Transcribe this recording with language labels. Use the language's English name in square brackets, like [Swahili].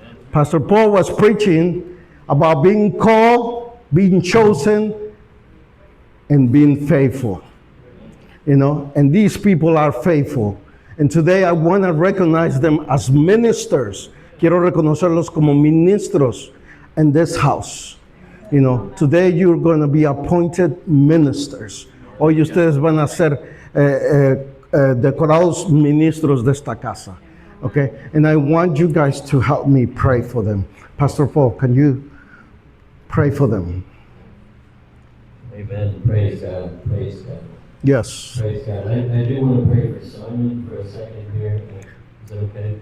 [English] Pastor Paul was preaching about being called, being chosen, and being faithful. You know, and these people are faithful. And today I want to recognize them as ministers. [Spanish] Quiero reconocerlos como ministros [English] in this house. You know, today you're going to be appointed ministers. [Spanish] Hoy ustedes van a ser decorados ministros de esta casa. [English] Okay? And I want you guys to help me pray for them. Pastor Paul, can you pray for them? Amen. Praise God. Praise God. Yes. Praise God. I do want to pray for Simon for a second here. Is that okay?